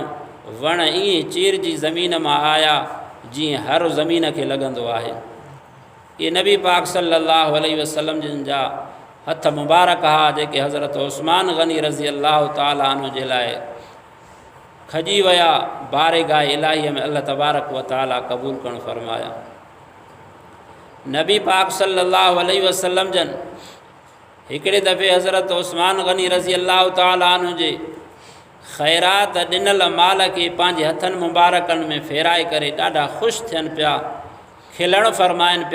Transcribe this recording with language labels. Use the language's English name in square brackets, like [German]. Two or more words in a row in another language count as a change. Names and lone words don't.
[Sindhi] वण ईअं चीरजी ज़मीन मां आया जीअं हर ज़मीन खे लॻंदो आहे। ये नबी पाक [Arabic] صلى الله عليه وسلم [Sindhi] जिन जा हथ मुबारक हा, जेके हज़रत उस्मान गनी [Arabic] رضي الله تعالى عنه [Sindhi] जे लाइ खजी विया। बारगाह इलाहीअ में [Arabic] الله تبارك وتعالى [Sindhi] क़बूल करणु फरमाया। नबी पाक [Arabic] صلى الله عليه وسلم [Sindhi] जन हिकिड़े दफ़े हज़रत उस्मान गनी [Arabic] رضي الله تعالى عنه [Sindhi] जे ख़ैरात ॾिनल माल खे पंहिंजे हथनि मुबारकनि में फेराए करे ॾाढा ख़ुशि थियनि पिया, खिलणु फरमाइनि पिया।